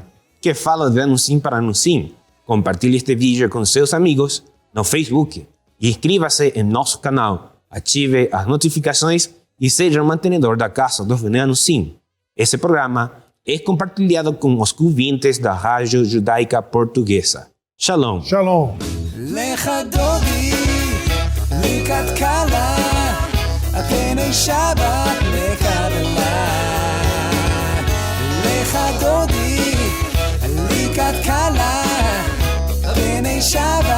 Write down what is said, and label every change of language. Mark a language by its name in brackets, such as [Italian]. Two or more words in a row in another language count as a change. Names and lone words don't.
[Portuguese] Que fala de Anusim para Anusim. Compartilhe este vídeo com seus amigos no Facebook e inscreva-se em nosso canal. Ative as notificações e seja um mantenedor da casa do Bnei Anusim. Esse programa é compartilhado com os ouvintes da Rádio Judaica Portuguesa. Shalom. Shalom. [Hebrew] לך דודי, לקראת קלה, פני שבת מקבלה. לך דודי, לקראת קלה, פני שבת